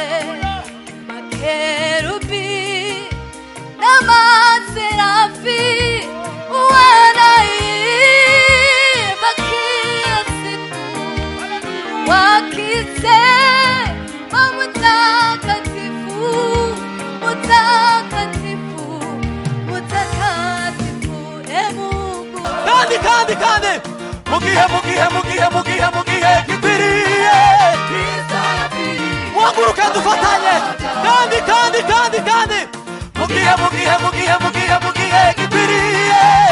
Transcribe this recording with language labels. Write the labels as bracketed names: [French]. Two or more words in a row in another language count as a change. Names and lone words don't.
[Swahili] Makerubi na maserafi wanaimba kila siku wakisema mtakatifu, mtakatifu, mtakatifu, Mungu. [Kinyarwanda] Kandi mugihe gikwiriye. Mwaguruke dufatanye. Kandi mugihe gikwiriye.